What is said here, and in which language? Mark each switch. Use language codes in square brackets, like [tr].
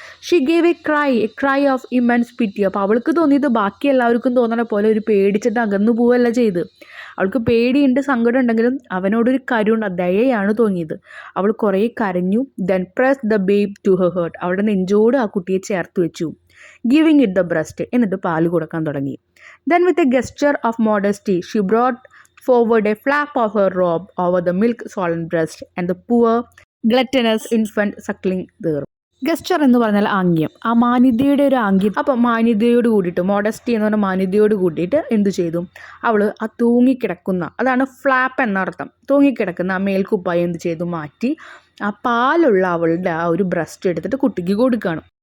[en] she gave a cry of immense pity, [ml] അപ്പോൾ അവൾക്ക് തോന്നിയത് ബാക്കി എല്ലാവർക്കും തോന്നണ പോലെ ഒരു പേടിച്ചിട്ട് അകന്നു പോവുകയല്ല ചെയ്ത്. അവൾക്ക് പേടിയുണ്ട്, സങ്കടം ഉണ്ടെങ്കിലും അവനോടൊരു കരുണ, ദയയാണ് തോന്നിയത്. അവൾ കുറേ കരഞ്ഞു. [en] then press the babe to her heart, [ml] അവളുടെ നെഞ്ചോട് ആ കുട്ടിയെ ചേർത്ത് വെച്ചു. [en] giving it the breast, [ml] എന്നിട്ട് പാല് കൊടുക്കാൻ തുടങ്ങി. [en] Then with a gesture of modesty she brought forward a flap of her robe over the milk-swollen breast and the poor gluttonous infant suckling there. [ml] ഗസ്റ്റർ എന്ന് പറഞ്ഞാൽ ആംഗ്യം, ആ മാന്യതയുടെ ഒരു ആംഗ്യം. അപ്പം മാന്യതയോട് കൂടിയിട്ട്, മോഡസ്റ്റി എന്ന് പറഞ്ഞാൽ മാന്യതയോട് കൂടിയിട്ട് എന്തു ചെയ്തു, അവൾ ആ തൂങ്ങിക്കിടക്കുന്ന, അതാണ് ഫ്ലാപ്പ് എന്നർത്ഥം, തൂങ്ങിക്കിടക്കുന്ന ആ മേൽക്കുപ്പായി എന്ത് ചെയ്തു, മാറ്റി ആ പാലുള്ള അവളുടെ ആ ഒരു ബ്രസ്റ്റ് എടുത്തിട്ട് കുട്ടിക്ക് കൊടുക്കുകയാണ്.